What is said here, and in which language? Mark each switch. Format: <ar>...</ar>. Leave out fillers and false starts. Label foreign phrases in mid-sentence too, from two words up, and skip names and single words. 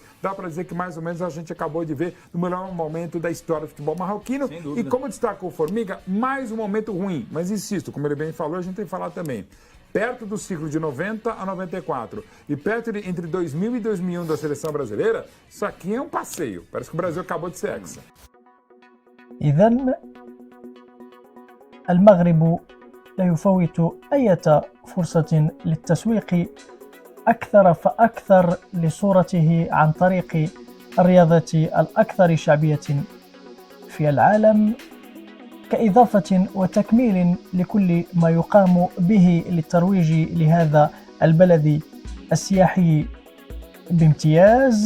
<pt>Dá para dizer que mais ou menos a gente acabou de ver no melhor momento da história do futebol marroquino. E como destacou o Formiga, mais um momento ruim. Mas insisto, como ele bem falou, a gente tem que falar também. Perto do ciclo de 90 a 94 e perto entre 2000 e 2001 da seleção brasileira, isso aqui é um passeio. Parece que o Brasil acabou de ser hexa.</pt> <ar>إذن المغرب لا يفوت أي فرصة للتسويق أكثر فأكثر لصورته عن طريق الرياضة الأكثر شعبية في العالم، كإضافة وتكميل لكل ما يقام به للترويج لهذا البلد السياحي بامتياز.</ar>